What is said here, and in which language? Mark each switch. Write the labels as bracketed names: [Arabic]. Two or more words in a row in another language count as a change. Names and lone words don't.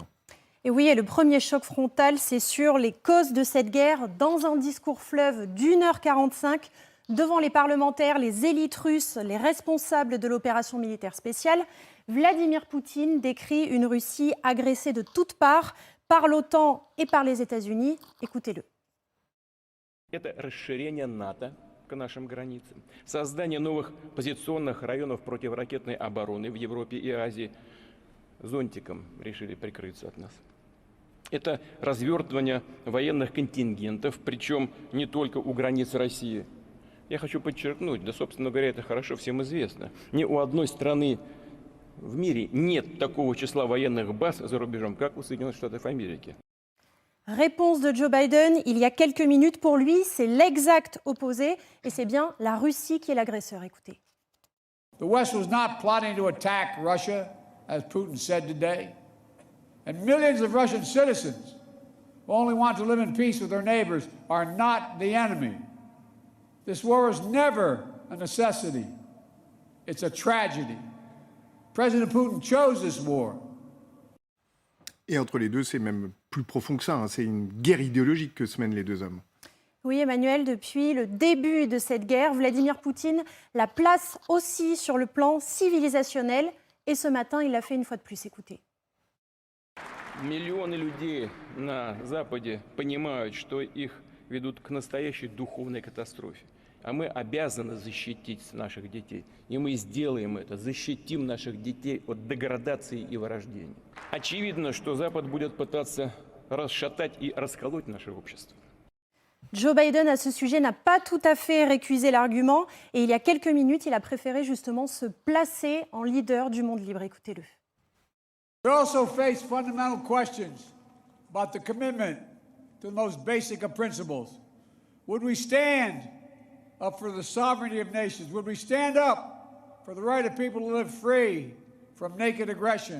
[French] Et oui, et le premier choc frontal, c'est sur les causes de cette guerre. Dans un discours fleuve d'1h45, devant les parlementaires, les élites russes, les responsables de l'opération militaire spéciale, Vladimir Poutine décrit une Russie agressée de toutes parts par l'OTAN et par les États-Unis. Écoutez-le. [Russian] Это расширение НАТО к нашим границам, создание новых позиционных районов противоракетной обороны в Европе и Азии. Зонтиком решили прикрыться от нас. Это развертывание военных контингентов, причем не только у границ России. Я хочу подчеркнуть, да, собственно говоря, это хорошо всем известно, ни у одной страны в мире нет такого числа военных баз за рубежом, как у Соединенных Штатов Америки. [French] Réponse de Joe Biden, il y a quelques minutes. Pour lui, c'est l'exact opposé et c'est bien la Russie qui est l'agresseur. Écoutez. [English] The West was not plotting to attack Russia, as Putin said today. And millions of Russian citizens who only want to live in peace with their neighbors are not the enemy. This war is never a necessity. It's a tragedy. President Putin chose this war. [French] Et entre les deux, c'est même plus profond que ça. Hein. C'est une guerre idéologique que se mènent les deux hommes. Oui, Emmanuel, depuis le début de cette guerre, Vladimir Poutine la place aussi sur le plan civilisationnel. Et ce matin, il l'a fait une fois de plus. Écoutez. [Russian] Миллионы людей на Западе понимают, что их ведут к настоящей духовной катастрофе. А мы обязаны защитить наших детей. И мы сделаем это, защитим наших детей от деградации и вырождения. Очевидно, что Запад будет пытаться расшатать и расколоть наше общество. [French] Joe Biden, à ce sujet, n'a pas tout à fait récusé l'argument. Et il y a quelques minutes, il a préféré justement se placer en leader du monde libre. Écoutez-le. [English] We also face fundamental questions about the commitment to the most basic of principles. Would we stand up for the sovereignty of nations? Would we stand up for the right of people to live free from naked aggression?